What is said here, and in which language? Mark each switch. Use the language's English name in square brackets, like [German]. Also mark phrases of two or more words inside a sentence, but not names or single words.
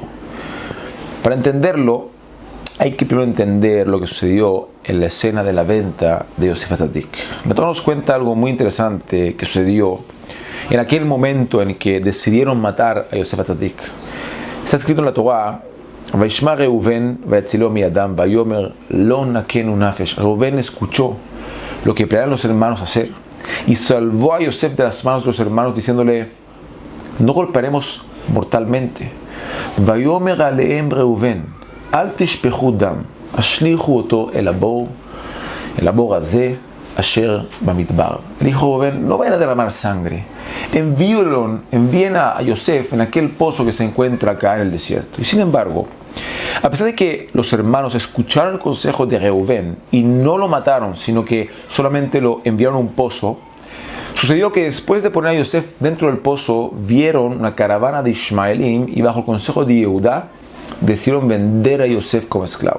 [Spanish] Para entenderlo, hay que primero entender lo que sucedió en la escena de la venta de Yosef HaTzadik. La Torá nos cuenta algo muy interesante que sucedió en aquel momento en que decidieron matar a Yosef HaTzadik. Está escrito en la Torá: [Hebrew] וישמע ראובן ויצלהו מידם ויאמר לא נכנו נפש. [Spanish] Reuven escuchó lo que planearon los hermanos hacer y salvó a Yosef de las manos de los hermanos, diciéndole: no golpearemos mortalmente. [Hebrew] ויאמר אלהם ראובן אל תשפכו דם השליכו אתו אל הבור הזה אשר במדבר. [Spanish] El hijo de Reuven: no vayan a derramar sangre, envíen a Yosef en aquel pozo que se encuentra acá en el desierto. Y sin embargo, a pesar de que los hermanos escucharon el consejo de Reuven y no lo mataron, sino que solamente lo enviaron a un pozo, sucedió que después de poner a Yosef dentro del pozo, vieron una caravana de Ishmaelim y bajo el consejo de Yehudá decidieron vender a Yosef como esclavo.